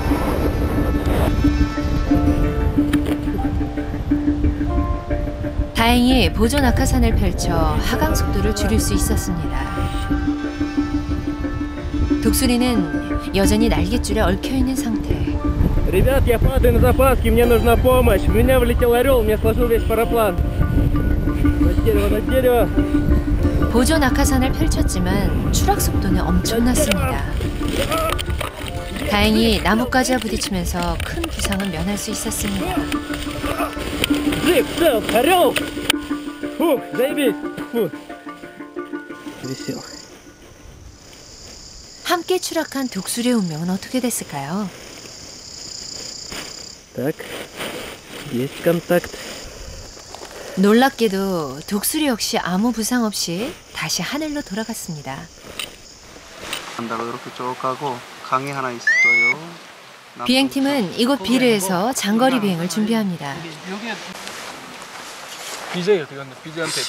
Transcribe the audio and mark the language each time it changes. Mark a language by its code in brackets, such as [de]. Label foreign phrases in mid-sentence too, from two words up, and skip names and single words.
[ko] 다행히 보조 낙하산을 펼쳐 하강 속도를 줄일 수 있었습니다. 독수리는 여전히 날갯줄에 얽혀있는 상태. [ru] Ребят, я падаю на запаске, мне нужна помощь. В меня влетел орел, мне сложил весь параплан. На дерево, на дерево. [ko] 보조 낙하산을 펼쳤지만 추락 속도는 엄청났습니다. 다행히 나뭇가지와 부딪히면서 큰 부상은 면할 수 있었습니다. [ru] Жив, цел, орел! Фух, заебись! Фух. Висел. [ko] 함께 추락한 독수리의 운명은 어떻게 됐을까요? [ru] Так, есть контакт. [ko] 놀랍게도 독수리 역시 아무 부상 없이 다시 하늘로 돌아갔습니다. 간다고 이렇게 쭉 가고 강이 하나 있어요. 비행팀은 이곳 비르에서 장거리 비행을 준비합니다. BJ 어디 갔나? BJ한테 대충